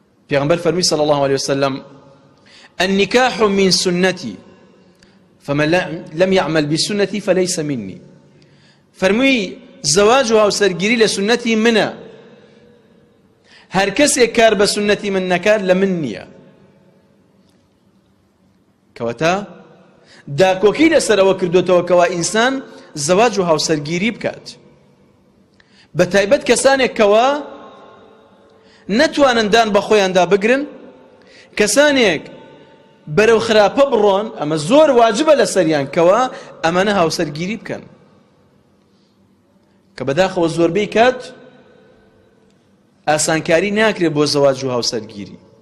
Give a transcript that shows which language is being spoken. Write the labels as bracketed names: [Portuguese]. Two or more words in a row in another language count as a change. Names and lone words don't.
[Central Kurdish] پێغەمبەر فەرمووی [Arabic] صلی الله عليه وسلم النكاح من سنتي فمن لم يعمل بسنتي فليس مني [Central Kurdish] فەرمووی زەواج و هاوسەرگیری لە سنەتی منە، هەر کەسێک کار بە سنەتی من نەکات لە من نییە. کەواتە داکۆکی لەسەرەوە کردوتەوە کەوا ئینسان زەواج و هاوسەرگیری بکات، بە تایبەت کەسانێک کەوا نەتوانن دان بە خۆیاندا بگرن، کەسانێک بەرەو خراپە بڕۆن، ئەمە زۆر واجبە لەسەریان کەوا ئەمانە هاوسەرگیری بکەن، کە بەداخەوە زۆربەی کات ئاسانکاری ناکرێت بۆ زەواج و هاوسەرگیری.